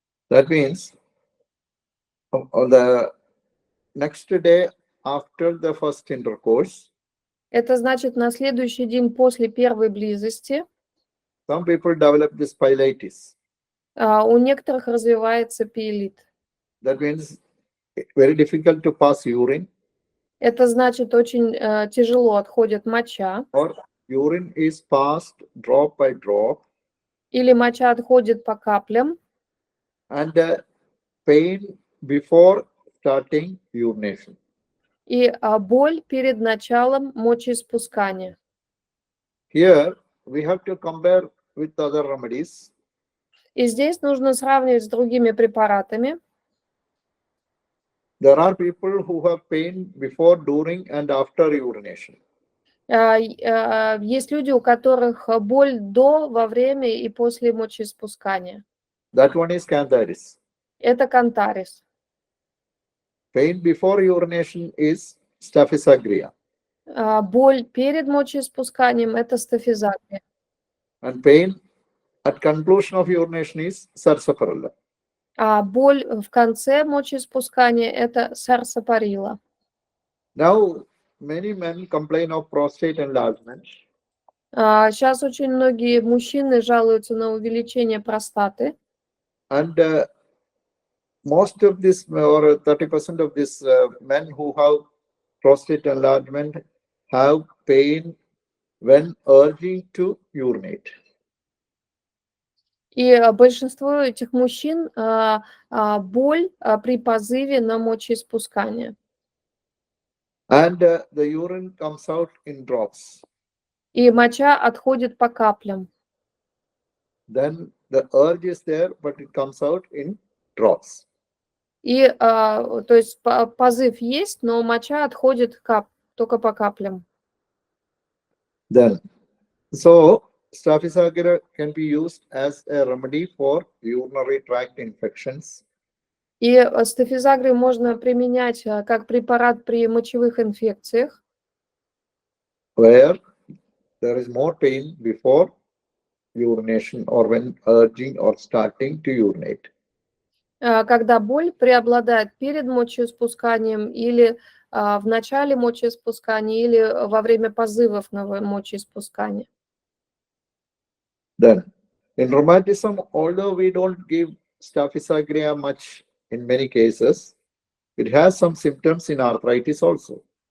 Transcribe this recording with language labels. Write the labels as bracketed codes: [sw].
[en] That means on the next day after the first intercourse. [ru] Это значит на следующий день после первой близости. [en] Some people develop this pyelitis. [ru] У некоторых развивается пиелит. [en] That means very difficult to pass urine. [ru] Это значит очень тяжело отходит моча. [en] Or urine is passed drop by drop. [ru] Или моча отходит по каплям. [en] And pain before starting urination. [ru] И боль перед началом мочеиспускания. [en] Here we have to compare with other remedies. [ru] И здесь нужно сравнивать с другими препаратами. [en] There are people who have pain before, during, and after urination. [ru] Есть люди, у которых боль до, во время и после мочеиспускания. [en] That one is cantharis. [ru] Это кантарис. [en] Pain before urination is Staphysagria. [ru] Боль перед мочеиспусканием – это стафизагрия. [en] And pain at conclusion of urination is sarsaparilla. [ru] А боль в конце мочеиспускания – это сарсапарилла. [en] Now, many men complain of prostate enlargement. [ru] Сейчас очень многие мужчины жалуются на увеличение простаты. [en] And most of this, or 30% of these men who have prostate enlargement have pain when urging to urinate. [ru] И большинство этих мужчин боль при позыве на мочеиспускание. [en] And the urine comes out in drops. [ru] И моча отходит по каплям. [en] Then the urge is there, but it comes out in drops. [ru] И, то есть позыв есть, но моча отходит только по каплям. [en] Then, so Staphysagria can be used as a remedy for urinary tract infections. [ru] И стафизагрию можно применять как препарат при мочевых инфекциях, [en] Where there is more pain before urination or when urging or starting to urinate. [ru] когда боль преобладает перед мочеиспусканием или в начале мочеиспускания или во время позывов на мочеиспускание. [en] Then, in rheumatism, although we don't give Staphysagria much in many cases, it has some symptoms in arthritis also.